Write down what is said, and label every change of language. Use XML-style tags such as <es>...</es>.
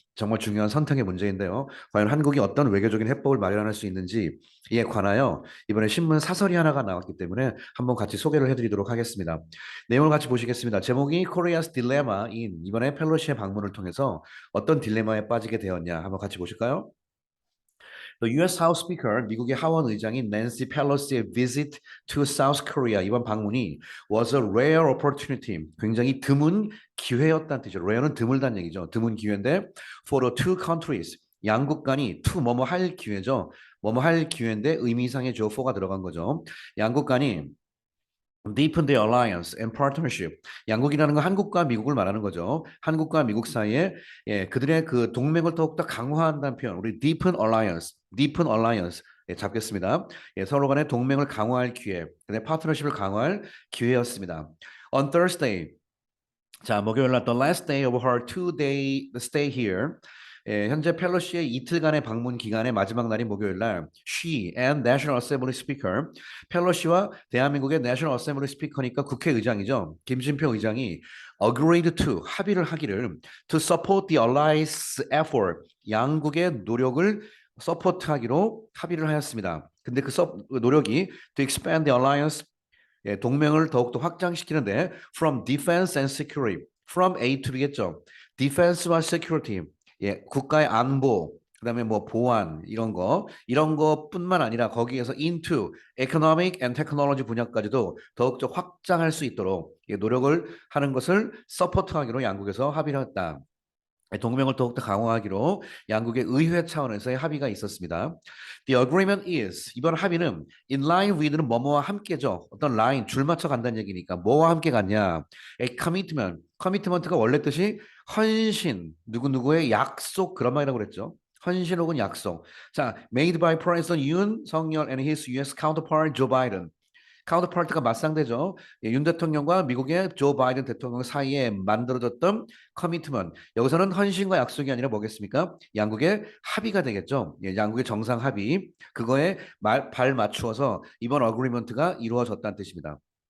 <ko>정말 중요한 선택의 문제인데요. 과연 한국이 어떤 외교적인 해법을 마련할 수 있는지, 이에 관하여 이번에 신문 사설이 하나가 나왔기 때문에 한번 같이 소개를 해드리도록 하겠습니다. 내용을 같이 보시겠습니다. 제목이</ko> <en>Korea's Dilemma</en> <ko>인 이번에 펠로시의 방문을 통해서 어떤 딜레마에 빠지게 되었냐 한번 같이 보실까요?</ko> <en>The U.S. House Speaker,</en> <ko>미국의 하원 의장인 낸시 펠로시의</ko> <en>visit to South Korea</en> <ko>이번 방문이</ko> <en>was a rare opportunity.</en> <ko>굉장히 드문 기회였다는 뜻이죠. rare는 드물다는 얘기죠. 드문 기회인데</ko> <en>for the two countries.</en> <ko>양국 간이 to 뭐뭐 할 기회죠. 뭐뭐 할 기회인데 의미상의 주어 for가 들어간 거죠. 양국 간이</ko> <en>deepen the alliance and partnership.</en> <ko>양국이라는 건 한국과 미국을 말하는 거죠. 한국과 미국 사이에 그들의 그 동맹을 더욱더 강화한다는 표현.</ko> <en>우리 deepen alliance.</en> <ko>잡겠습니다. 서로 간의 동맹을 강화할 기회, 근데 파트너십을 강화할 기회였습니다.</ko> <en>On Thursday,</en> <ko>자, 목요일 날</ko> <en>the last day of her two-day stay here.</en> <ko>현재 펠로시의 이틀간의 방문 기간의 마지막 날인 목요일 날</ko> <en>she and National Assembly Speaker</en> <ko>펠로시와 대한민국의 National Assembly Speaker니까 국회의장이죠. 김진표 의장이</ko> <en>agreed to</en> <ko>합의를 하기를</ko> <en>to support the allies effort</en> <ko>양국의 노력을 서포트하기로 합의를 하였습니다. 근데 그 노력이</ko> <en>to expand the alliance</en> <ko>동맹을 더욱더 확장시키는데</ko> <en>from defense and security,</en> <ko>from A to B겠죠. defense와 security, 국가의 안보, 그다음에 뭐 보안 이런 거뿐만 아니라 거기에서</ko> <en>into economic and technology</en> <ko>분야까지도 더욱더 확장할 수 있도록 노력을 하는 것을 서포트하기로 양국에서 합의를 했다. 동맹을 더욱더 강화하기로 양국의 의회 차원에서의 합의가 있었습니다.</ko> <en>The agreement is</en> <ko>이번 합의는</ko> <en>in line with는</en> <ko>뭐뭐와 함께죠. 어떤 라인 줄 맞춰 간다는 얘기니까 뭐와 함께 갔냐? A commitment가 원래 뜻이 헌신 누구누구의 약속 그런 말이라고 그랬죠. 헌신 혹은 약속.</ko> <en>자, made by President Yoon Suk-yeol and his U.S. counterpart Joe Biden.</en> <ko>카운터파트가 맞상대죠. 윤 대통령과 미국의 조 바이든 대통령 사이에 만들어졌던 커미트먼트. 여기서는 헌신과 약속이 아니라 뭐겠습니까? 양국의 합의가 되겠죠. 양국의 정상 합의. 그거에 발 맞추어서 이번 어그리먼트가 이루어졌다는 뜻입니다.</ko>